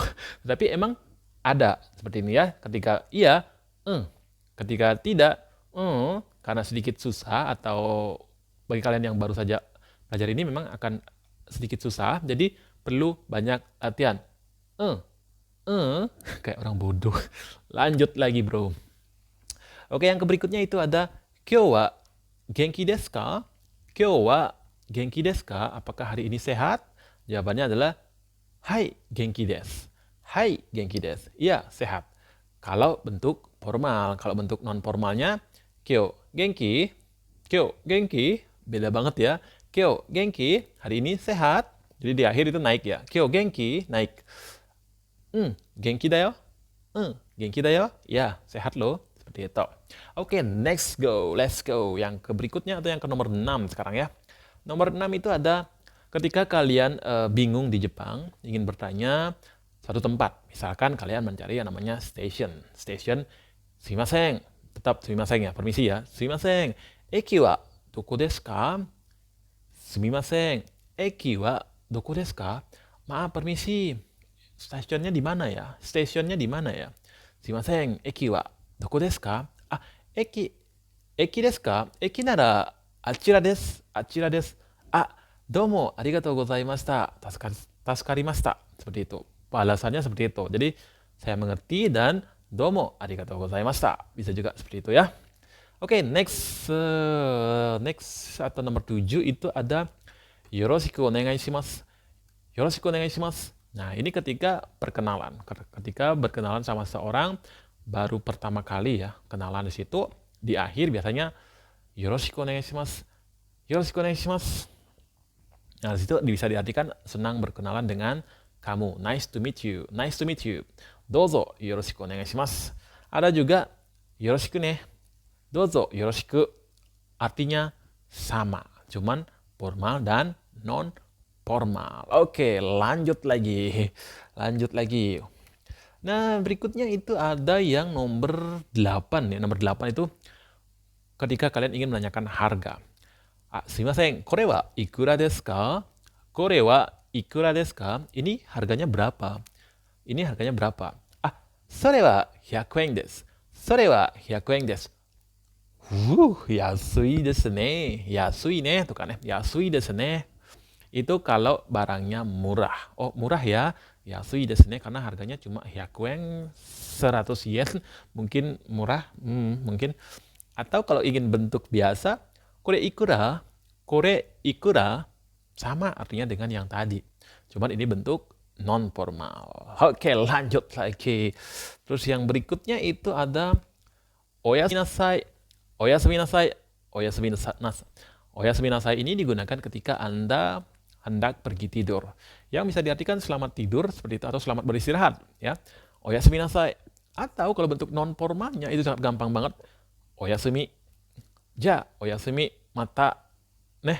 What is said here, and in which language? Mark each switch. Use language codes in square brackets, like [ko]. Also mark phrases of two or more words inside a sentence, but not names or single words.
[id] Tapi emang ada seperti ini ya. Ketika iya, ketika tidak, karena sedikit susah atau bagi kalian yang baru saja belajar ini memang akan sedikit susah, jadi perlu banyak latihan. Kayak orang bodoh. Lanjut lagi bro. Oke, yang berikutnya itu ada [ja] 今日は元気ですか? 今日は元気ですか? [id] Apakah hari ini sehat? Jawabannya adalah [ja] はい元気です. はい元気です. [id] Iya, sehat. Kalau bentuk formal, kalau bentuk non formalnya [ja] 今日元気、今日元気, [id] beda banget ya. [ja] 今日元気, [id] hari ini sehat. Jadi di akhir itu naik ya. [ja] 今日元気、naik. 元気だよ？元気だよ? [id] Ya, sehat loh. Seperti itu. Oke, [en] next go. Let's go. [id] Yang ke berikutnya atau yang ke nomor 6 sekarang ya. Nomor 6 itu ada ketika kalian bingung di Jepang, ingin bertanya satu tempat. Misalkan kalian mencari yang namanya station. [ja] Station, sumimasen. Tetap sumimasen ya, permisi ya. すみません. 駅はどこですか? すみません. 駅はどこですか? [id] Maaf, permisi. Stasiunnya di mana ya? Stationnya di mana ya? [ja] すみません. 駅はどこですか? 駅ですか? 駅ならあちらです。あちらです。どうも、ありがとうございました. 助かりました. [id] Seperti itu. Balasannya seperti itu. Jadi saya mengerti dan [ja] どうもありがとうございました. [id] Bisa juga seperti itu ya. Oke, next atau nomor 7 itu ada [ja] よろしくお願いします. よろしくお願いします. [id] Nah, ini ketika perkenalan. Ketika berkenalan sama seorang baru pertama kali ya, kenalan di situ, di akhir biasanya [ja] よろしくお願いします. よろしくお願いします. [id] Nah, di situ bisa diartikan senang berkenalan dengan kamu. [en] Nice to meet you. Nice to meet you. [ja] どうぞよろしくお願いします. [id] Ada juga [ja] よろしくね. どうぞよろしく. [id] Artinya sama, cuman formal dan non formal. Oke, lanjut lagi. Lanjut lagi. Nah, berikutnya itu ada yang nomor 8 ya. Nomor 8 itu ketika kalian ingin menanyakan harga. [ja] すみません、これはいくらですか? これはいくらですか? [id] Ini harganya berapa? Ini harganya berapa? [ja] それは100円です. それは100円です。安いですね. 安いね, [id] tuh kan ya. [ja] 安いですね. [id] Itu kalau barangnya murah. Oh, murah ya. [ja] 安いですね, [id] karena harganya cuma 100 yen, 100 yen. Mungkin murah, mungkin. Atau kalau ingin bentuk biasa, [ja] これいくら, [id] sama artinya dengan yang tadi. Cuman ini bentuk non formal. Oke, lanjut lagi. Terus yang berikutnya itu ada [ja] おやすみなさい. おやすみなさい。おやすみなさい. おやすみなさい [id] ini digunakan ketika Anda hendak pergi tidur. Yang bisa diartikan selamat tidur seperti itu, atau selamat beristirahat ya. [ja] おやすみなさい. [id] Atau kalau bentuk non formalnya itu sangat gampang banget. [ja] おやすみ. じゃ、おやすみ、またね.